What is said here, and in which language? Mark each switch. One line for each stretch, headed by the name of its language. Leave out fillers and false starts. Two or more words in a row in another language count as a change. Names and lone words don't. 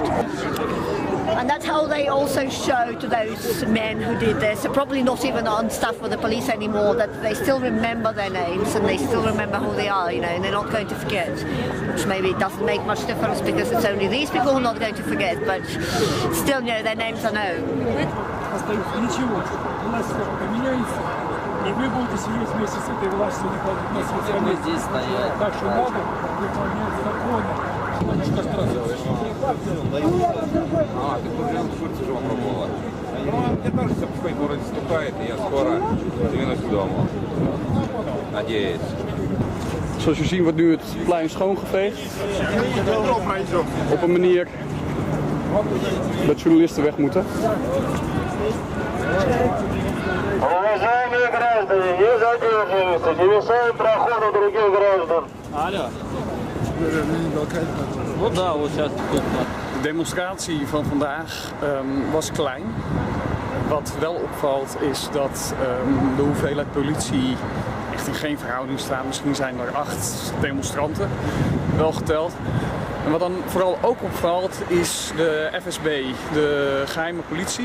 English: And that's how they also show to those men who did this, probably not even on staff with the police anymore, that they still remember their names and they still remember who they are, you know, and they're not going to forget. Which maybe doesn't make much difference because it's only these people who are not going to forget, but still, you know, their names are known.
Russian: И вы будете сидеть вместе с этой властью, на своей здесь стоять. Так что надо выполнять законы. А, ты уже в Турции же попробовала. Ну, мне тоже все потихоньку вроде стукает, и я скоро двинусь к дому. Надеюсь.
Dutch: Zoals je ziet wordt nu het plein schoongeveegd. Op een manier dat journalisten weg moeten.
Russian: Уважаемые граждане, не задерживайтесь, не мешаем проходу других граждан. Алло. Ну да, вот сейчас.
Dutch: De demonstratie van vandaag was klein. Wat wel opvalt is dat de hoeveelheid politie echt in geen verhouding staat. Misschien zijn er 8 demonstranten wel geteld. En wat dan vooral ook opvalt is de FSB, de geheime politie.